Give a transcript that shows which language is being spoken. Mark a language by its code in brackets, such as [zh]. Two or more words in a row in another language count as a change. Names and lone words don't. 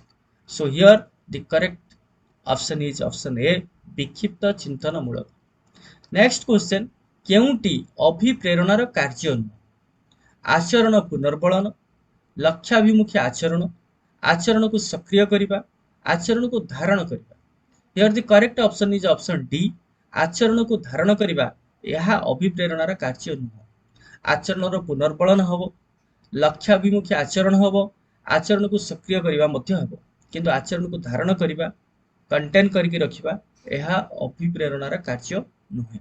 [en] so here the correct option is option A, [or] ବିକ୍ଷିପ୍ତ ଚିନ୍ତନମୂଳକ। [en] next question, [or] କେଉଁଟି ଅଭିପ୍ରେରଣାର କାର୍ଯ୍ୟ ନୁହଁ? ଆଚରଣ ପୁନର୍ବଳନ, ଲକ୍ଷ୍ୟାଭିମୁଖୀ ଆଚରଣ, ଆଚରଣକୁ ସକ୍ରିୟ କରିବା, ଆଚରଣକୁ ଧାରଣ କରିବା। [en] Here the correct option is option D, [or] ଆଚରଣକୁ ଧାରଣ କରିବା ଏହା ଅଭିପ୍ରେରଣାର କାର୍ଯ୍ୟ ନୁହଁ। ଆଚରଣର ପୁନର୍ବଳନ ହେବ, ଲକ୍ଷ୍ୟାଭିମୁଖୀ ଆଚରଣ ହେବ, ଆଚରଣକୁ ସକ୍ରିୟ କରିବା ମଧ୍ୟ ହେବ। କିନ୍ତୁ ଆଚରଣକୁ ଧାରଣ କରିବା, କଣ୍ଟେନ କରିକି ରଖିବା, ଏହା ଅଭିପ୍ରେରଣାର କାର୍ଯ୍ୟ ନୁହେଁ।